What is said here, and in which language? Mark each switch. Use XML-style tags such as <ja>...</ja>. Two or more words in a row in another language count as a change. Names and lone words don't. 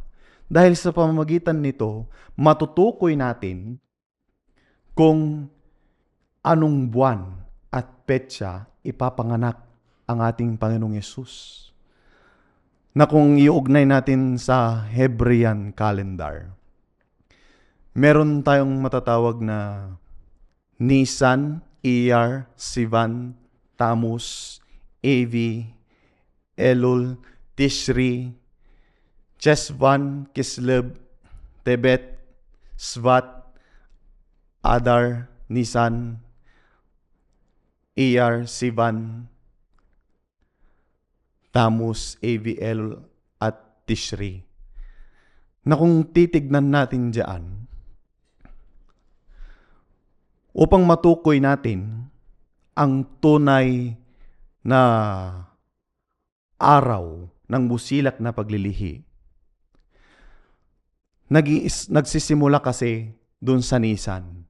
<tl>Dahil sa pamamagitan nito, matutukoy natin kung anong buwan at petsa ipapanganak ang ating Panginoong Yesus. Na kung iugnay natin sa Hebrean calendar, meron tayong matatawag na Nisan, Iyar, Sivan, Tammuz, Avi, Elul, Tishri, Chesvan, Kislev, Tebet, Svat, Adar, Nisan, Iyar, Sivan, Tammuz, Avi, Elul, at Tishri. Na kung titignan natin diyan, upang matukoy natin ang tunay na araw ng busilak na paglilihi, nagsisimula kasi dun sa Nisan.</tl>